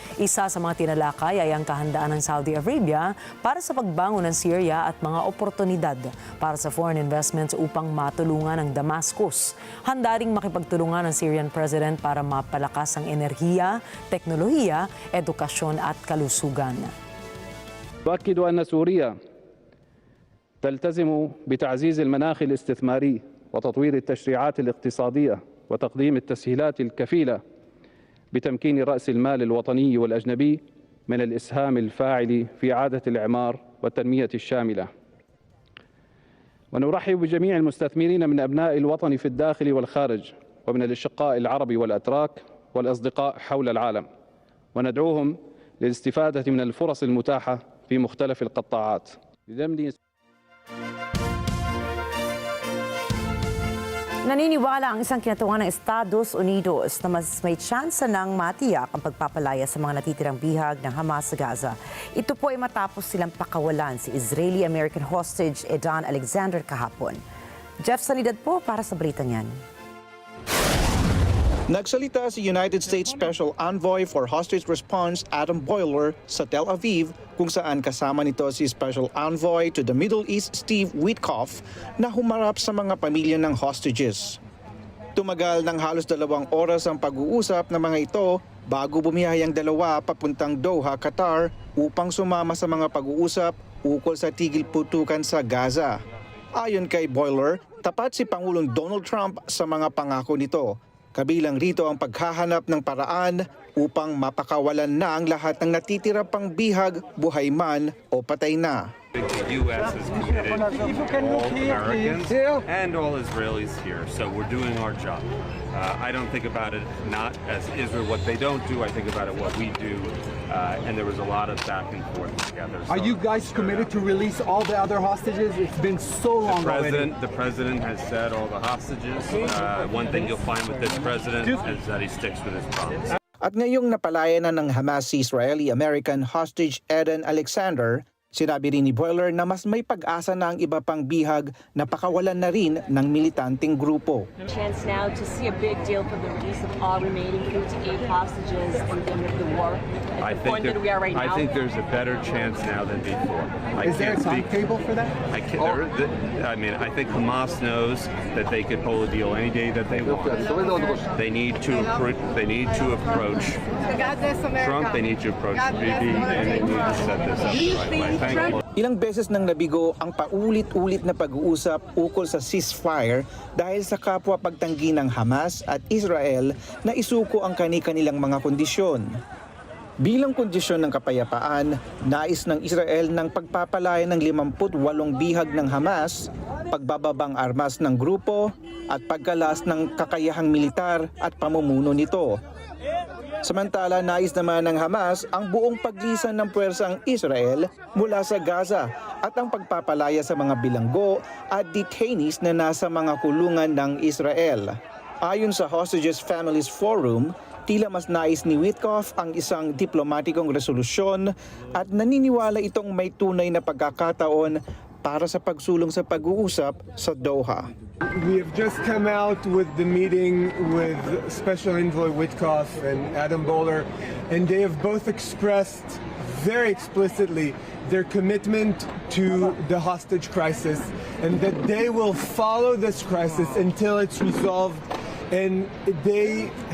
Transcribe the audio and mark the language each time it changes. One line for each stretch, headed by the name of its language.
Filipino: Isa sa mga tinalakay ay ang kahandaan ng Saudi Arabia para sa pagbangon ng Syria at mga oportunidad para sa foreign investments upang matulungan ang Damascus. Handa ring makipagtulungan ng Syrian President para mapalakas ang enerhiya, teknolohiya, edukasyon at kalusugan.
Arabic: أؤكد أن سوريا تلتزم بتعزيز المناخ الاستثماري وتطوير التشريعات الاقتصادية وتقديم التسهيلات الكفيلة بتمكين رأس المال الوطني والأجنبي من الإسهام الفاعل في إعادة الإعمار والتنمية الشاملة. ونرحب بجميع المستثمرين من أبناء الوطن في الداخل والخارج ومن الأشقاء العرب والأتراك والأصدقاء حول العالم، وندعوهم للاستفادة من الفرص المتاحة في مختلف القطاعات.
Filipino: Naniniwala ang isang kinatuwa ng Estados Unidos na mas may tsansa ng matiyak ang pagpapalaya sa mga natitirang bihag ng Hamas sa Gaza. Ito po ay matapos silang pakawalan si Israeli-American hostage Edan Alexander kahapon. Jeff Sanidad po para sa balitang yan. Nagsalita si United States Special Envoy for Hostage Response Adam Boiler sa Tel Aviv kung saan kasama nito si Special Envoy to the Middle East Steve Witkoff na humarap sa mga pamilya ng hostages. Tumagal ng halos 2 oras ang pag-uusap ng mga ito bago bumiyahe ang dalawa papuntang Doha, Qatar upang sumama sa mga pag-uusap ukol sa tigil putukan sa Gaza. Ayon kay Boiler, tapat si Pangulong Donald Trump sa mga pangako nito. Kabilang rito ang paghahanap ng paraan upang mapakawalan na ang lahat ng natitira pang bihag, buhay man o patay na.
English: The U.S. is committed to all Americans and all Israelis here, so we're doing our job. I don't think about it not as Israel, what they don't do, I think about it what we do, and there was a lot of back and forth together. Are you guys committed to release all the other hostages? It's been so long already. The president has said all the hostages. One thing you'll find with this president is that he sticks with his promise.
Filipino: At ngayong napalaya na ng Hamas si Israeli-American hostage Eden Alexander, sinabi rin ni Boiler na mas may pag-asa na ang iba pang bihag na pakawalan na rin ng militanteng grupo.
English: Chance now to see a big deal for the release of all remaining 58 hostages and the end of the war. I think there's a better chance now than before. Is there a timetable for that? I mean, I think Hamas knows that they could hold a deal any day that they want. They need to approach Trump. They need to approach Rikki, and they need to set this up the right way.
Filipino: Ilang beses nang nabigo ang paulit-ulit na pag-uusap ukol sa ceasefire dahil sa kapwa pagtanggi ng Hamas at Israel na isuko ang kani-kanilang mga kondisyon. Bilang kondisyon ng kapayapaan, nais ng Israel ng pagpapalaya ng 58 bihag ng Hamas, pagbababang armas ng grupo at pagkalas ng kakayahang militar at pamumuno nito. Samantala, nais naman ng Hamas ang buong paglisan ng puwersang Israel mula sa Gaza at ang pagpapalaya sa mga bilanggo at detainees na nasa mga kulungan ng Israel. Ayon sa Hostages Families Forum, tila mas nais ni Witkoff ang isang diplomatikong resolusyon at naniniwala itong may tunay na pagkakataon para sa pagsulong sa pag-uusap sa Doha.
English: We have just come out with the meeting with Special Envoy Witkoff and Adam Bowler, and they have both expressed very explicitly their commitment to the hostage crisis and that they will follow this crisis until it's resolved, and they've